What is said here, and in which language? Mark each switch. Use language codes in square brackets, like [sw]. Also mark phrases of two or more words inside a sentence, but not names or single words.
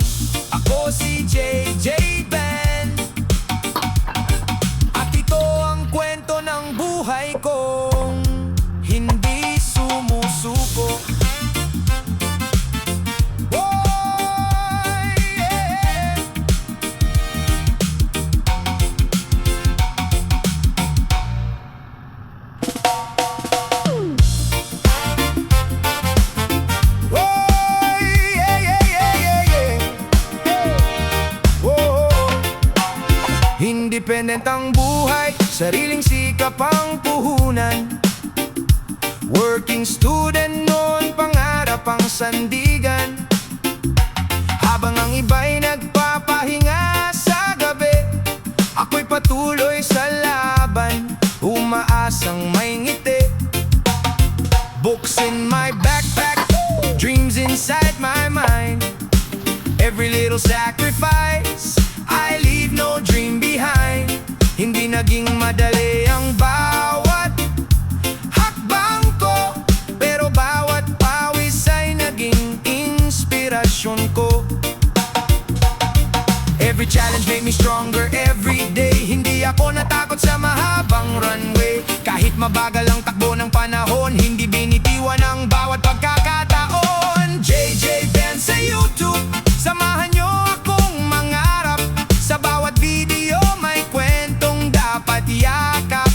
[tl] Ako si JJ Ben, at ito ang kwento ng buhay kong hindi sumusuko. Oy, yeah. Oy, yeah, yeah, yeah, yeah, yeah. Whoa. Independent ang buhay, sariling sikap ang puhunan. [en] Working student [tl] noon, pangarap ang sandigan. Habang ang iba'y nagpapahinga sa gabi, ako'y patuloy sa laban, umaasang may ngiti. [en] Books in my backpack, dreams inside my mind. Every little sacrifice, I leave no dream behind. [tl] Hindi naging madali ang bawat hakbang ko, pero bawat pawis ay naging inspirasyon ko. [en] Every challenge made me stronger every day. [tl] Hindi ako natakot sa mahabang runway. Kahit mabagal ang takbo ng panahon, hindi binitiwan ang bawat pagkakataon. JJ Ben sa YouTube, samahan nyo akong mangarap. Sa bawat video may kwentong dapat yakap.